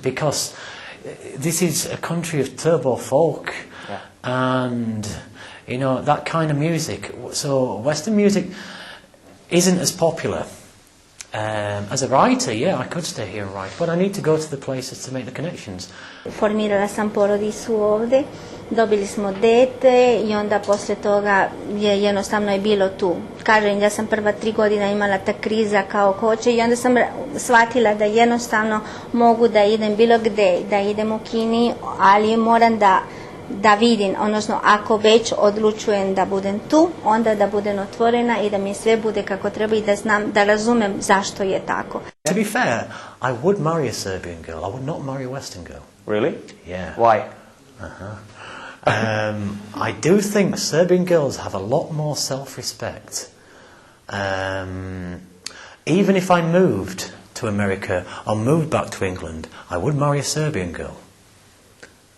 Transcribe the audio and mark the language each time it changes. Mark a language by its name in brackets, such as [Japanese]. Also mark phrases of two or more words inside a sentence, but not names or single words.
[English] Because this is a country of turbo folk, and, that kind of music. So Western music isn't as popular. As a writer, I could stay here and write, but I need to go to the places to make the connections. [Serbian] Formirala sam porodicu ovde, dobili smo dete i onda posle toga jednostavno je bilo tu. Kažem, ja sam prva 3 godina imala ta kriza kao koče i onda sam shvatila da jednostavno mogu da idem bilo gde, da idem u Kini, ali moram da vidim, odnosno ako već odlučujem da budem tu, onda da budem otvorena i da mi sve bude kako treba i da znam, da razumem zašto je tako. [English] To be fair, I would marry a Serbian girl. I would not marry a Western girl. Really? Yeah. Why? I do think Serbian girls have a lot more self-respect. Even if I moved to America or moved back to England, I would marry a Serbian girl.